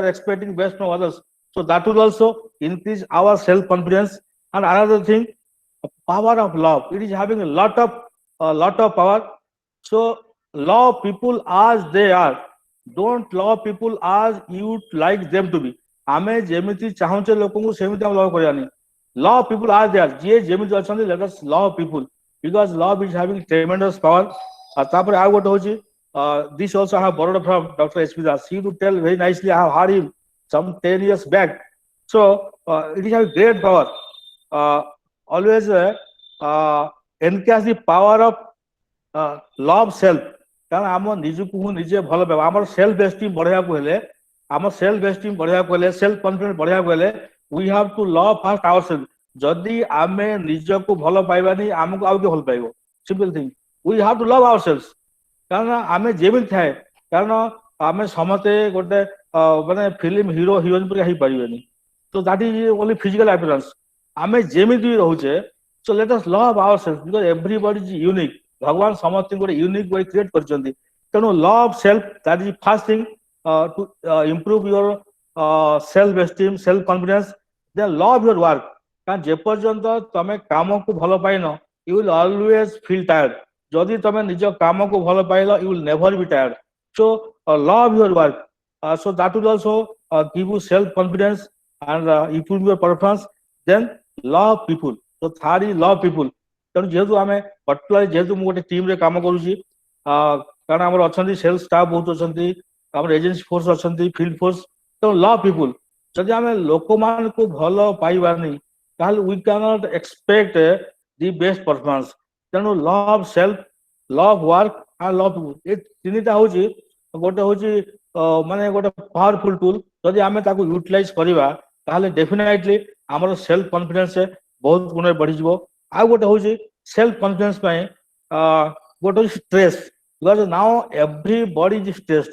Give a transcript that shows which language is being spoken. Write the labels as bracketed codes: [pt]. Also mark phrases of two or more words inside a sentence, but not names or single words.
[en] expecting best from others so that will also increase our self confidence and another thing power of love it is having a lot of power so love people as they are don't love people as you like them to be [or] ଆମେ ଯେମିତି ଚାହୁଁଛେ ଲୋକଙ୍କୁ ସେମିତି ଆମେ ଲଭ୍ କରିବାନି [en] love people as they are [or] ଯିଏ ଯେମିତି ଅଛନ୍ତି [en] let us love people because love is having tremendous power [or] ତାପରେ ଆଉ ଗୋଟେ ହଉଛି [en] this also I have borrowed from Dr. H.P. Das he to tell very nicely I have heard him some 10 years back so it is having great power always encourage the power of love self [or] କାରଣ ଆମ ନିଜକୁ ନିଜେ ଭଲ ପାଇବା ଆମର [en] self esteem [or] ବଢେଇବାକୁ ହେଲେ ଆମ [en] self esteem ବଢେଇବାକୁ [or] ହେଲେ [en] self confidence [or] ବଢେଇବାକୁ ହେଲେ [en] we have to love first ourselves [or] ଯଦି ଆମେ ନିଜକୁ ଭଲ ପାଇବାନି ଆମକୁ ଆଉ କିଏ ଭଲ ପାଇବ [en] simple thing we have to love ourselves [or] କାରଣ ଆମେ ଯେମିତି ଥାଏ କାରଣ ଆମେ ସମସ୍ତେ ଗୋଟେ ମାନେ [en] film hero heroine [or] ପରି ହେଇପାରିବେନି ତ [en] that is only physical appearance [or] ଆମେ ଯେମିତି ରହୁଛେ [en] so let us love ourselves because everybody is unique [or] ଭଗବାନ ସମସ୍ତଙ୍କୁ ଗୋଟେ [en] unique way create [or] କରିଛନ୍ତି ତେଣୁ [en] love self that is first thing to improve your self esteem self confidence then love your work [or] କାରଣ ଯେପର୍ଯ୍ୟନ୍ତ ତମେ କାମକୁ ଭଲ ପାଇନ [en] you will always feel tired [or] ଯଦି ତମେ ନିଜ କାମକୁ ଭଲ ପାଇଲ [en] you will never be tired so love your work so that will also give you self confidence and improve your performance then love people. So third is love people. [or] ତେଣୁ ଯେହେତୁ ଆମେ particular ଯେହେତୁ ମୁଁ ଗୋଟେ टीम ରେ କାମ କରୁଛି କାରଣ ଆମର ଅଛନ୍ତି [en] sales staff [or] ବହୁତ ଅଛନ୍ତି, ଆମର [en] agency force [or] ଅଛନ୍ତି, [en] field force. [or] ତେଣୁ [en] love people, [or] ଯଦି ଆମେ ଲୋକମାନଙ୍କୁ ଭଲ ପାଇବାନି ତାହେଲେ [en] we cannot expect the best performance। ତେଣୁ love self, love work and love people, [or] ଏ ତିନିଟା ହଉଛି ଗୋଟେ ହଉଛି ମାନେ ଗୋଟେ [en] powerful tool. [or] ଯଦି ଆମେ ତାକୁ ୟୁଟିଲାଇଜ କରିବା ତାହେଲେ ଡେଫିନେଟଲି ଆମର [en] self confidence [or] ବହୁତ ଗୁଣରେ ବଢିଯିବ। ଆଉ ଗୋଟେ ହଉଛି [en] self confidence [or] ପାଇଁ ଗୋଟେ ହଉଛି [en] stress, because now everybody is stressed.